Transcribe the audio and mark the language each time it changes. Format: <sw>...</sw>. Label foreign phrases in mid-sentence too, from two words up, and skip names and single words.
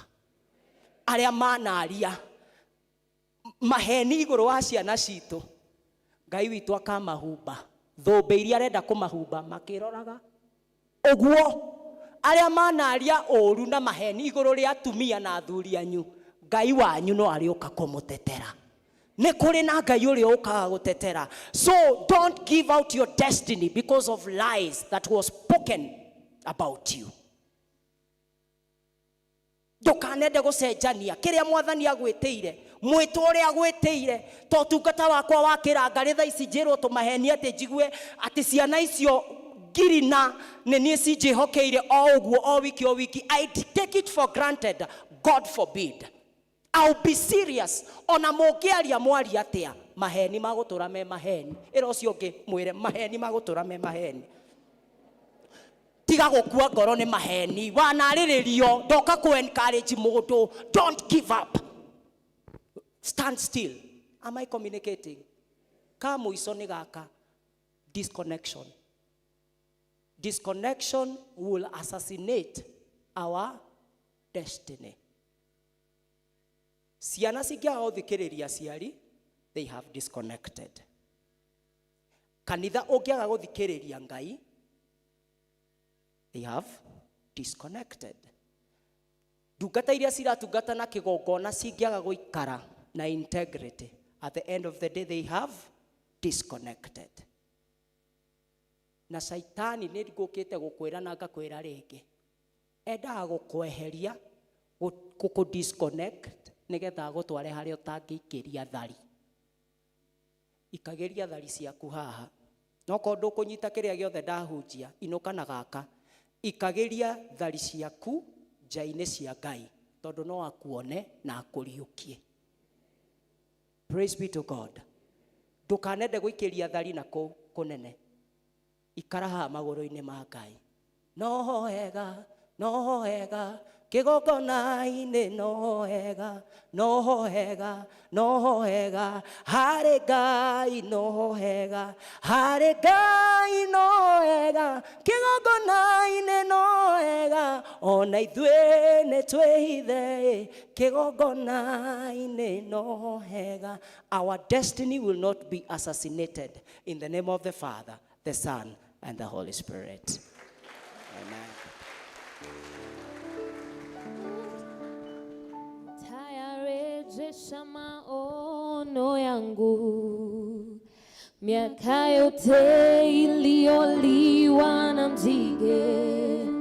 <ki>Arĩa manaria maheni igũrũ wa ciana citũ Ngai witũ akamahumba. Thũmbĩ iria arenda kũmahumba makĩroraga ũguo. Arĩa manaria ũru na maheni igũrũ rĩa atumia na athuri anyu Ngai wanyu no arĩũka kũmũtetera. Nĩ kũrĩ na Ngai ũrĩa ũkaga gũtetera.</ki> <en>So don't give out your destiny because of lies that was spoken about you.</en> <ki>Ndũkanende gũcenjania kĩrĩa Mwathani agwĩtĩire, mwĩtũ ũrĩa agwĩtĩire. To tungata wakwa wa kĩranga rĩ thaa ici njĩrwo tũmaheni atĩ njigue atĩ ciana icio ngiri na nĩ niĩ cinjĩhokeire o ũguo o wiki.</ki> <en>I take it for granted. God forbid. I'll be serious.</en> <ki>Ona mũngĩaria mwaria atĩa maheni magũtũra me maheni. Ĩra ũcio ũngĩ mwĩre maheni magũtũra me maheni. Tiga gũkua ngoro nĩ maheni. Wanarĩrĩrio ndoka ku encourage mũndũ.</ki> <en>Don't give up. Stand still. Am I communicating?</en> <ki>Ka mũico nĩ gaka.</ki> <en>Disconnection. Disconnection will assassinate our destiny.</en> <ki>Ciana cingĩaga gũthikĩrĩria aciari,</ki> <en>they have disconnected.</en> <ki>Kanitha ũngĩaga gũthikĩrĩria Ngai,</ki> <en>they have disconnected.</en> <ki>Ndungata iria ciratungata na kĩgongona cingĩaga gũikara na integrity,</ki> <en>at the end of the day they have disconnected.</en> <ki>Na Saitani nĩ gũkĩte gũkwĩra na ngakwĩra rĩngĩ. Endaga gũkweheria, gũkũ disconnect, nĩgetha gũtware harĩa ũtangĩikĩria thari. Ikageria thari ciaku haha. No korwo ndũkũnyita kĩrĩa gĩothe ndahunjia, inũka na gaka. Ikageria thari ciaku nja-inĩ cia Ngai, tondũ no akuone na akũriũkie.</ki> <en>Praise be to God.</en> <ki>Ndũkanende gũikĩria thari na kũnene. Ikara haha magũrũ-inĩ ma Ngai. No hega, no hega, kĩgongona-inĩ no hega, no hega, no hega, harĩ Ngai no hega, harĩ Ngai no hega, kĩgongona-inĩ no hega, ona ithuĩ nĩ twĩhithe, kĩgongona-inĩ no hega.</ki> <en>Our destiny will not be assassinated in the name of the Father, the Son, and the Holy Spirit. Amen.</en> <sw>Tayarejesha maono yangu, miaka yote iliyoliwa na nzige.</sw>